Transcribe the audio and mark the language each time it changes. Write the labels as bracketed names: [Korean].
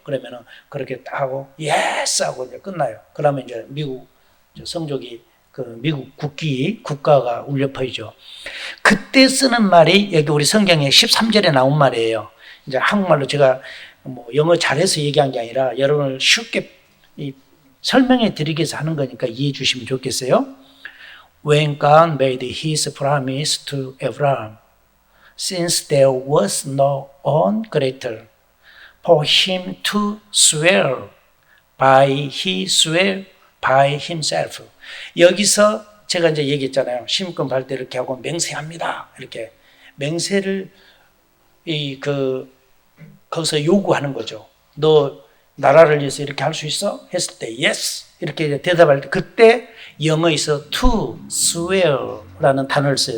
[Korean] 그러면은 그렇게 딱 하고 예스 하고 이제 끝나요. 그러면 이제 미국 성적이 그 미국 국가가 울려 퍼지죠. 그때 쓰는 말이 여기 우리 성경에 13절에 나온 말이에요. 이제 한국말로 제가 영어 잘해서 얘기한 게 아니라 여러분을 쉽게 설명해 드리기 위해서 하는 거니까 이해해 주시면 좋겠어요. [English] When God made his promise to Abraham, since there was no one greater for him to swear by, he swore by himself. [Korean] 여기서 제가 이제 얘기했잖아요. 시민권 받을 때 이렇게 하고 맹세합니다. 이렇게 맹세를 거기서 요구하는 거죠. 너 나라를 위해서 이렇게 할 수 있어? 했을 때 yes 이렇게 대답할 때, 그때 영어에서 to swear라는 단어를 써요.